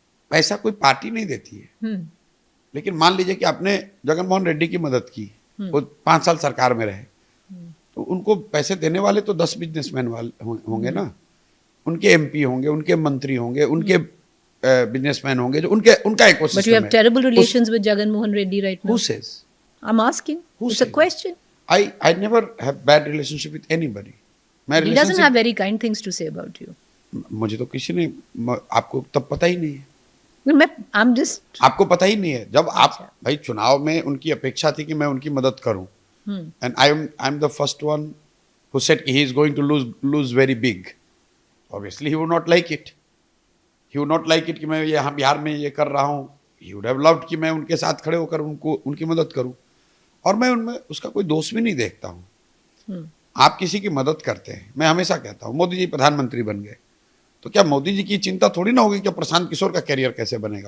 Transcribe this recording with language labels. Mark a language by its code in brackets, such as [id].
[hi] पैसा कोई पार्टी नहीं देती है। लेकिन मान लीजिए कि आपने जगन मोहन रेड्डी की मदद की, वो 5 साल सरकार में रहे, तो उनको पैसे देने वाले तो 10 बिजनेसमैन वाले होंगे ना, उनके एमपी होंगे, उनके मंत्री होंगे, उनके बिजनेसमैन होंगे, जो उनका इकोसिस्टम है। [en] But you have terrible relations with Jagan Mohan Reddy right now. Who says? I'm asking. It's a question. I never have bad relationship with anybody. He doesn't have very kind things to say about you. [hi] मुझे तो किसी ने, आपको तब पता ही नहीं है। [en] I'm just, [hi] आपको पता ही नहीं है। जब आप भाई चुनाव में उनकी अपेक्षा थी कि मैं उनकी मदद करूं, [en] and I'm the first one who said he is going to lose very big. Obviously he would not like it. He would not like it [hi] कि मैं यहाँ बिहार में ये कर रहा हूँ। [en] He would have loved [hi] कि मैं उनके साथ खड़े होकर उनकी मदद करूं। और मैं उनमें उसका कोई दोष भी नहीं देखता हूँ। आप किसी की मदद करते हैं, मैं हमेशा कहता हूँ, मोदी जी प्रधानमंत्री बन गए तो क्या मोदी जी की चिंता थोड़ी ना होगी कि प्रशांत किशोर का करियर कैसे बनेगा?